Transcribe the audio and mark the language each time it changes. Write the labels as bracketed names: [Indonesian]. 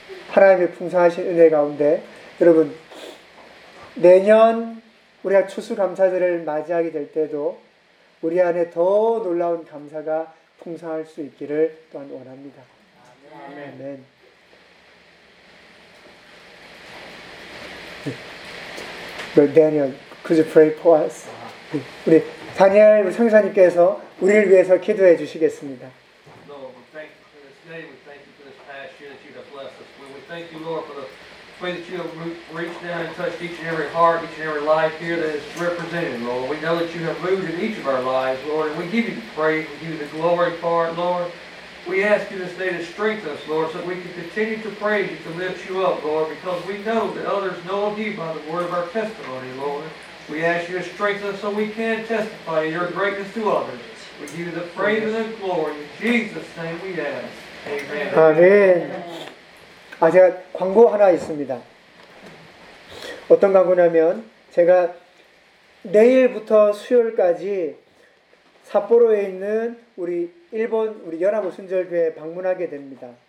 [Korean] 하나님의 풍성하신 은혜 가운데 여러분 내년 우리가 추수감사절을 맞이하게 될 때도 우리 안에 더 놀라운 감사가 풍성할 수 있기를 또한 원합니다. 아멘. [English] 네. Daniel, could you pray for us? [Korean] 우리 다니엘 성사님께서 우리를 위해서 기도해 주시겠습니다. [English] Lord, we thank you for this day. We thank you for this past year that you have blessed us. We thank you, Lord, for the way that you have reached down and touched each and every heart, each and every life here that is represented, Lord. We know that you have moved in each of our lives, Lord, and we give you the praise, we give you the glory for it, Lord. We ask you this day to strengthen us, Lord, so that we can continue to praise you, to lift you up, Lord, because we know that others know of you by the word of our testimony, Lord. We ask you to strengthen us so we can testify your greatness to others. We give you the praise and the glory. In Jesus' name we ask. Amen. Amen. [Korean] 제가 광고 하나 있습니다. 어떤 광고냐면 제가 내일부터 수요일까지 삿포로에 있는 우리 일본 우리 연합오순절교회에 방문하게 됩니다.